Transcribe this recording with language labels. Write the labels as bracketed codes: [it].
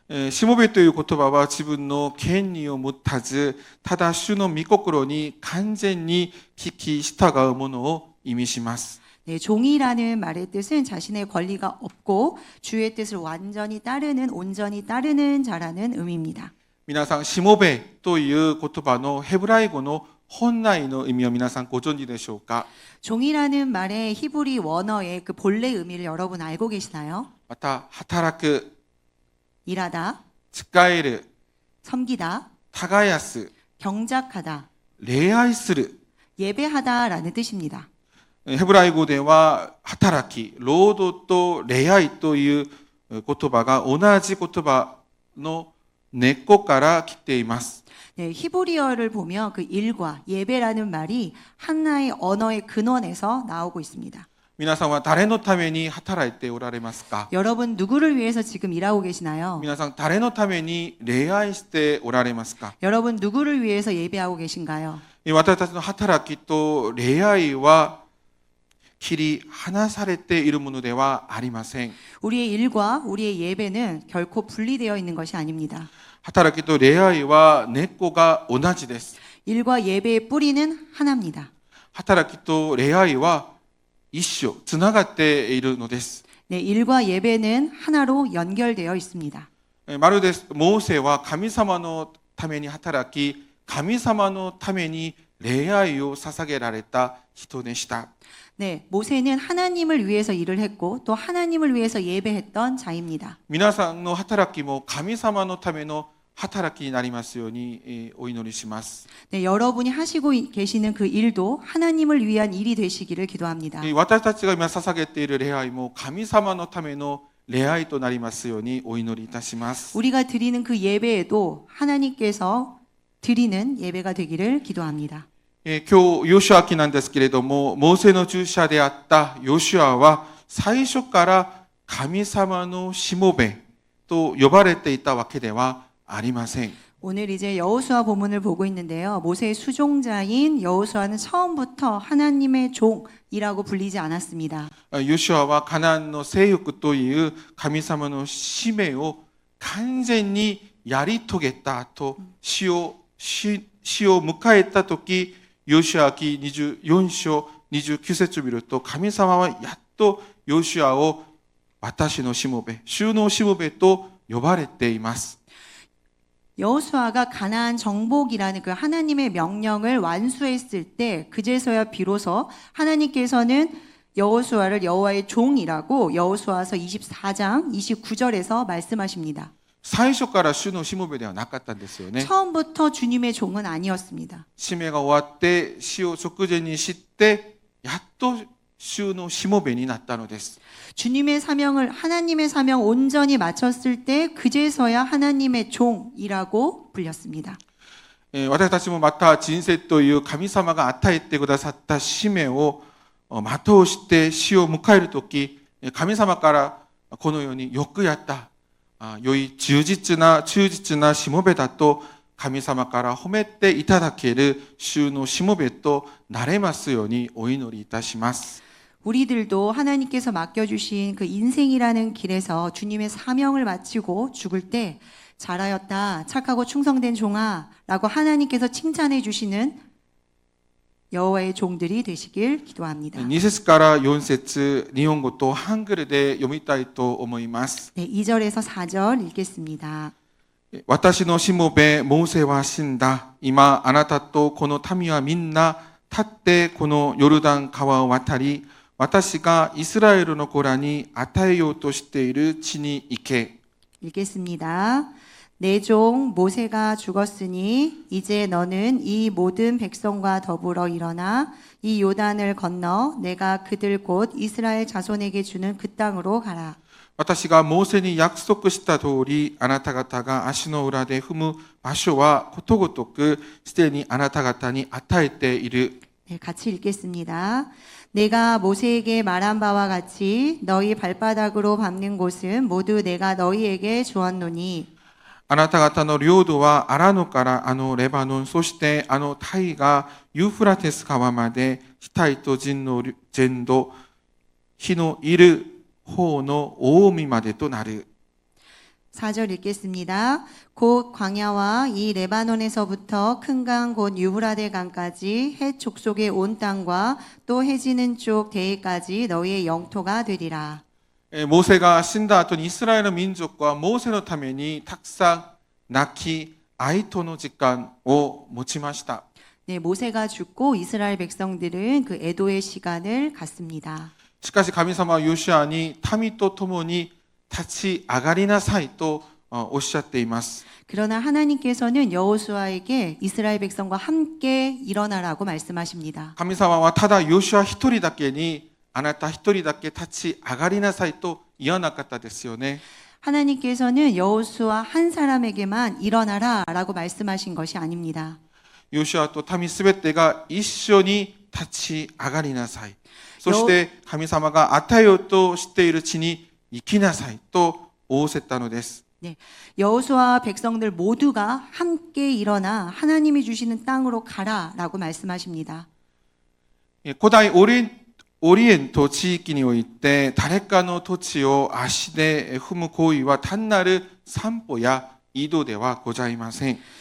[ja] しもべという言葉は自分の権利を持たず、ただ主の御心に完全に聞き従うものを意味します。 [ko] 네, 종이라는 말의 뜻은 자신의 권리가 없고 주의 뜻을 온전히 따르는 자라는 의미입니다. [ja] 皆さん、しもべという言葉のヘブライ語の本来の意味を皆さんご存知でしょうか？ [ko] 종이라는 말의 히브리 원어의 그 본래 의미를 여러분 알고 계시나요? [ja] また、働く、 [ko] 일하다, [ja] 使える、 [ko] 섬기다, [ja] 耕す、 [ko] 경작하다, [ja] 礼拝する。 [ko] 예배하다라는 뜻입니다. [ja] ヘブライ語では働き、労働と礼拝という言葉が同じ言葉の根っこから来ています。 [ko] 네, 히브리어를 보면 그 일과 예배라는 말이 하나의 언어의 근원에서 나오고 있습니다. [ja] 皆さんは誰のために働いておられますか？ [ko] 여러분 누구를 위해서 지금 일하고 계시나요? [ja] 皆さん誰のために礼拝しておられますか？ [ko] 여러분 누구를 위해서 예배하고 계신가요? [ja] 私たちの働きと礼拝は切り離されているものではありません。 [ko] 우리의 일과 우리의 예배는 결코 분리되어 있는 것이 아닙니다. [ja] 働きと礼拝は根っこが同じです。 [ko] 일과 예배의 뿌리는 하나입니다. [ja] 働きと礼拝は一緒、つながっているのです。 [ko] 네, 일과 예배는 하나로 연결되어 있습니다. [ja] まるでモーセは神様のために働き、神様のために礼拝を捧げられた人でした。 [ko] 네, 모세는 하나님을 위해서 일을 했고 또 하나님을 위해서 예배했던 자입니다. [ja] 皆さんの働きも神様のための働きになりますようにお祈りします。 [ko] 네, 여러분이 하시고 계시는 그 일도 하나님을 위한 일이 되시기를 기도합니다. [ja] 私たちが今捧げている礼拝も神様のための礼拝となりますようにお祈りいたします。 [ko] 우리가 드리는 그 예배에도 하나님께서 드리는 예배가 되기를 기도합니다. [ja] 今日ヨシュア記なんですけれども、モーセの従者であったヨシュアは最初から神様のしもべと呼ばれていたわけではありません。 [ko] 오늘 이제 여호수아 본문을 보고 있는데요. 모세의 수종자인 여호수아는 처음부터 하나님의 종이라고 불리지 않았습니다. [ja] ヨシュアはカナンの征服という神様の使命を完全にやり遂げた後、死を迎えた時、ヨシュア記24章29節を見ると、神様はやっとヨシュアを私のしもべ、主のしもべと呼ばれています。 [ko] 여호수아가 가나안 정복이라는 그 하나님의 명령을 완수했을 때 그제서야 비로소 하나님께서는 여호수아를 여호와의 종이라고 여호수아서 24장 29절에서 말씀하십니다. [ja] 最初から主のしもべではなかったんですよね。 [ko] 처음부터 주님의 종은 아니었습니다. [ja] 使命が終わって死を直前に知って、やっと主のしもべになったのです。 [ko] 주님의 사명을 하나님의 사명 온전히 마쳤을 때 그제서야 하나님의 종이라고 불렸습니다. [ja] 私たちもまた人生という神様が与えてくださった使命を全うして死を迎えるとき、神様からこのようによくやった、良い忠実なしもべだと神様から褒めていただける主のしもべとなれますようにお祈りいたします。 [ko] 우리들도 하나님께서 맡겨주신 그 인생이라는 길에서 주님의 사명을 마치고 죽을 때 잘하였다, 착하고 충성된 종아 라고 하나님께서 칭찬해 주시는 여호와의 종들이 되시길 기도합니다. [ja] 2節から4節、日本語とハングルで読みたいと思います。 [ko] 네, 2절에서 4절 읽겠습니다. [ja] 私のしもべモーセは死んだ。今あなたとこの民はみんな立ってこのヨルダン川を渡り、私がイスラエルの子らに与えようとしている地に行け。 [ko] 읽겠습니다. 내 종 모세가 죽었으니 이제 너는 이 모든 백성과 더불어 일어나 이 요단을 건너 내가 그들 곧 이스라엘 자손에게 주는 그 땅으로 가라. [ja] 私がモーセに約束した通り、あなた方が足の裏で踏む場所はことごとくすでにあなた方に与えている。 [ko] 네, 같이 읽겠습니다. 내가 모세에게 말한 바와 같이 너희 발바닥으로 밟는 곳은 모두 내가 너희에게 주었노니 [ja] あなた方の領土はアラノからレバノン、そして大河ユーフラテス川まで、ヒタイト人の全土、火のいる方の大海までとなる。 [ko] 4절 읽겠습니다. 곧 광야와 이 레바논에서부터 큰 강 곧 유브라데 강까지 헷 족속의 온 땅과 또 해지는 쪽 대해까지 너희의 영토가 되리라. [ja] モーセが死んだ後にイスラエルの民族はモーセのためにたくさん泣き、哀悼の時間を持ちました。 [ko] 네, 모세가 죽고 이스라엘 백성들은 그 애도의 시간을 갖습니다. [ja] しかし神様はヨシュアに民と共に立ち上がりなさいとおっしゃっています。 [ko] 그러나 하나님께서는 여호수아에게 이스라엘 백성과 함께 일어나라고 말씀하십니다. [ja] 神様はただヨシュア一人だけにあなた一人だけ立ち上がりなさいと言わなかったですよね。 [ko] 하나님께서는 여호수아 한 사람에게만 일어나라라고 말씀하신 것이 아닙니다. [ja] ヨシュアと民すべてが一緒に立ち上がりなさい。そして神様が与えようとしている地に行きなさいと仰せたのです。 [ko] 네, 여호수아와 백성들 모두가 함께 일어나 하나님이 주시는 땅으로 가라라고 말씀하십니다. [ja] 古代オリエント地域において誰かの土地を足で踏む行為は単なる散歩や移動ではございません。